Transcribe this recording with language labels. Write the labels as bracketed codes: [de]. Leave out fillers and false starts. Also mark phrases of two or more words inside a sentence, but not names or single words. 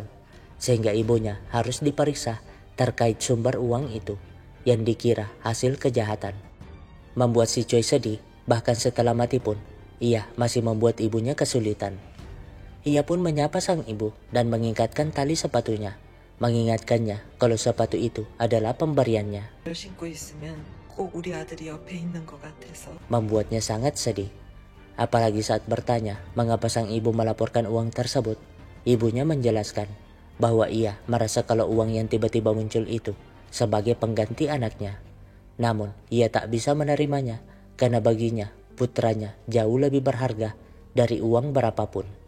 [id] Sehingga ibunya harus diperiksa terkait sumber uang itu yang dikira hasil kejahatan. Membuat si Choi sedih, bahkan setelah mati pun ia masih membuat ibunya kesulitan. Ia pun menyapa sang ibu dan mengikatkan tali sepatunya, mengingatkannya kalau sepatu itu adalah pemberiannya. [ko] 신고 있으면 꼭 우리 아들이 옆에 있는 것 같아서. [id] Membuatnya sangat sedih. Apalagi saat bertanya mengapa sang ibu melaporkan uang tersebut, ibunya menjelaskan bahwa ia merasa kalau uang yang tiba-tiba muncul itu sebagai pengganti anaknya. Namun ia tak bisa menerimanya karena baginya putranya jauh lebih berharga dari uang berapapun.